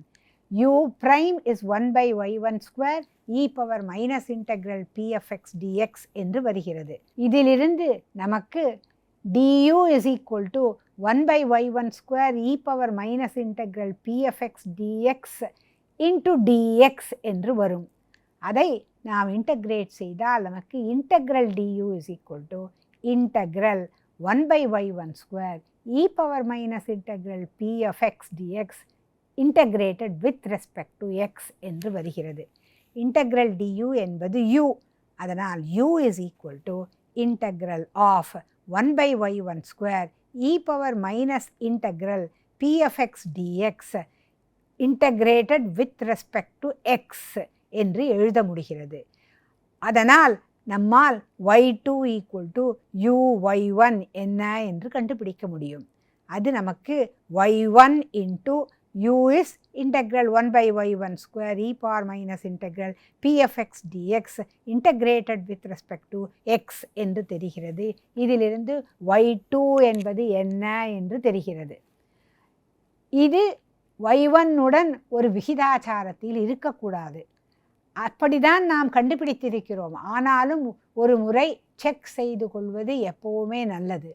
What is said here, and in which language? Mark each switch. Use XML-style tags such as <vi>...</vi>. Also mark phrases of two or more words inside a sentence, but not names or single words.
<en>u' is 1/y1² e power minus integral p(x) dx</en> <ta>என்று வருகிறது. இதிலிருந்து நமக்கு</ta> <en>du = 1/y1² e power minus integral p(x) dx into dx</en> <ta>என்று வரும். அதை நாம் இன்டகிரேட் செய்தால் நமக்கு இன்டகிரல்</ta> <en>du = integral 1/y1² e power minus integral p(x) dx integrated with respect to x</en> <ta>என்று வருகிறது. இன்டகிரல் du என்பது u. அதனால்</ta> <en>u = integral of 1/y1² e power minus integral p(x) dx integrated with respect to x</en> <ta>என்று எழுத முடிகிறது. அதனால் நம்மால் y2 = u(y1) என்ன என்று கண்டுபிடிக்க முடியும். அது நமக்கு</ta> <en>y1 into u is integral 1/y1² e power minus integral p(x) dx integrated with respect to x</en> <ta>என்று தெரிகிறது. இதிலிருந்து y2 என்பது என்ன என்று தெரிகிறது. இது y1 உடன் ஒரு விகிதாச்சாரத்தில் இருக்கக்கூடாது. அப்படிதான் நாம் கண்டுபிடித்திருக்கிறோம். ஆனாலும் ஒரு முறை செக் செய்து கொள்வது எப்போவுமே நல்லது.</ta>